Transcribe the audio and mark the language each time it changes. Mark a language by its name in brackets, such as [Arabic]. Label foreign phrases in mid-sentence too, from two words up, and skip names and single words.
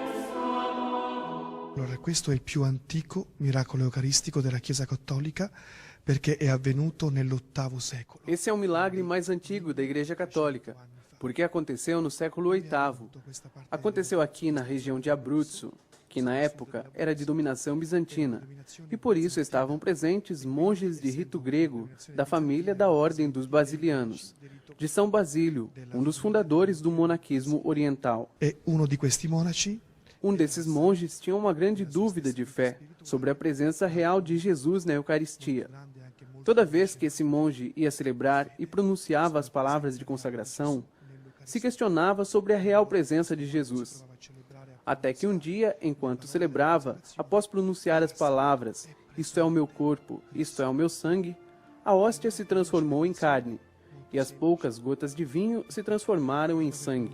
[Italian] Allora, questo è il più antico miracolo eucaristico della Chiesa Cattolica perché è avvenuto nell'8° secolo. [Portuguese] Esse é o milagre mais antigo da Igreja Católica, porque aconteceu no século VIII. Aconteceu aqui na região de Abruzzo, que na época era de dominação bizantina, e por isso estavam presentes monges de rito grego da família da Ordem dos Basilianos, de São Basílio, um dos fundadores do monaquismo oriental. [Italian] E uno di questi monaci [Portuguese] Um desses monges tinha uma grande dúvida de fé sobre a presença real de Jesus na Eucaristia. Toda vez que esse monge ia celebrar e pronunciava as palavras de consagração, se questionava sobre a real presença de Jesus. Até que um dia, enquanto celebrava, após pronunciar as palavras, "Isto é o meu corpo, isto é o meu sangue", a hóstia se transformou em carne, e as poucas gotas de vinho se transformaram em sangue.